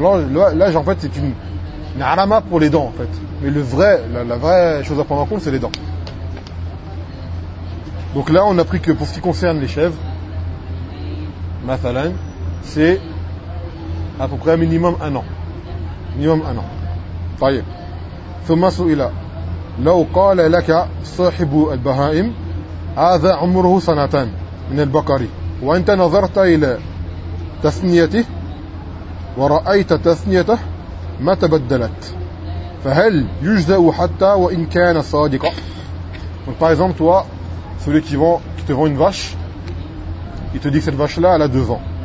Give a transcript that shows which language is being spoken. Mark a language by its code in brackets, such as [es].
[fr] L'âge, en fait, c'est une arama pour les dents, en fait. Mais la vraie chose à prendre en compte, c'est les dents. Donc là, on a pris que pour ce qui concerne les chèvres, mathalan, c'est à peu près minimum un an. Minimum un an. [ar] طيب ثم سئل لو قال لك صاحب البهائم هذا عمره سنتان من البقر وانت نظرت الى تثنيته ورأيت تثنيته ما تبدلت فهل يجزأ حتى وان كان صادقا. [fr] Donc par exemple toi, celui qui te vend une vache, il te dit que cette vache là elle a 2 ans.